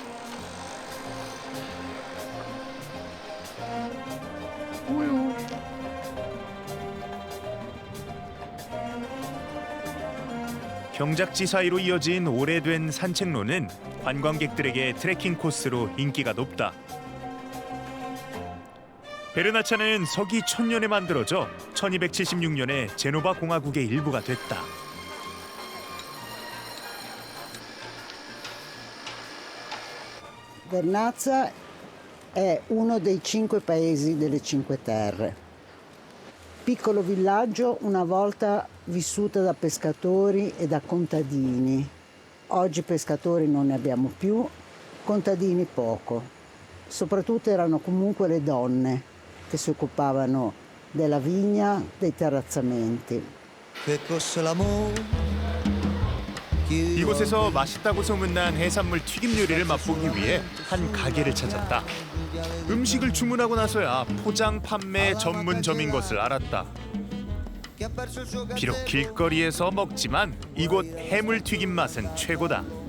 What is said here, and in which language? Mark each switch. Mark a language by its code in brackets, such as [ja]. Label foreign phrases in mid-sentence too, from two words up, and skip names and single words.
[ko] 경작지 사이로 이어진 오래된 산책로는 관광객들에게 트레킹 코스로 인기가 높다. 베르나차는 서기 1000년에 만들어져 1276년에 제노바 공화국의 일부가 됐다. [it] Vernazza è uno dei 5 paesi delle Cinque Terre. Piccolo villaggio una volta vissuto da pescatori e da contadini. Oggi pescatori non ne abbiamo più contadini poco. Soprattutto erano comunque le donne che si occupavano della vigna, dei terrazzamenti. [ko] 이곳에서 맛있다고 소문난 해산물 튀김 요리를 맛보기 위해 한 가게를 찾았다. 음식을 주문하고 나서야 포장 판매 전문점인 것을 알았다. 비록 길거리에서 먹지만 이곳 해물 튀김 맛은 최고다.